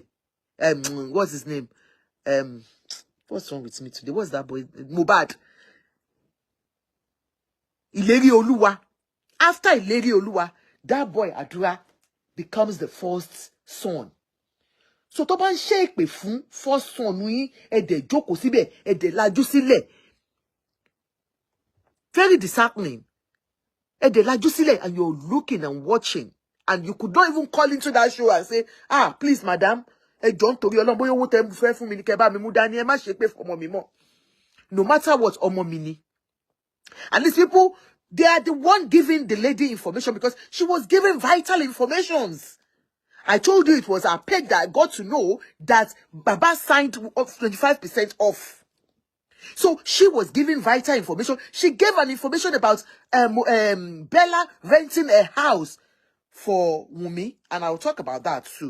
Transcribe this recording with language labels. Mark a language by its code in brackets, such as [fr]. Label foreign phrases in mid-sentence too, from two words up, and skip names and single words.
[en] What's his name? What's wrong with me today? What's that boy? Mohbad. Ileri Oluwa. After Ileri Oluwa, that boy Adura becomes the first son. [yo] So tó bá ń ṣe èpè fún [en] first son [yo] yín, ẹ dẹ̀ jókòó síbẹ̀, ẹ dẹ̀ lajú sílẹ̀. [en] Very disheartening. [yo] Ẹ dẹ̀ lajú sílẹ̀, [en] and you're looking and watching, and you could not even call into that show and say, please madam, [yo] ẹ jọ̀ọ́ nítorí Ọlọ́run bóyá owó tẹ́ fẹ́ fún mi ní kẹ́ bá mi mú dání, ẹ má ṣe pé ọmọ mi mọ́. [en] No matter what, [yo] ọmọ mi ni. [en] And these people, they are the one giving the lady information because she was giving vital informations. I told you it was our peg that I got to know that Baba signed 25% off. So she was giving vital information. She gave an information about Bella renting a house for Wumi, and I'll talk about that too.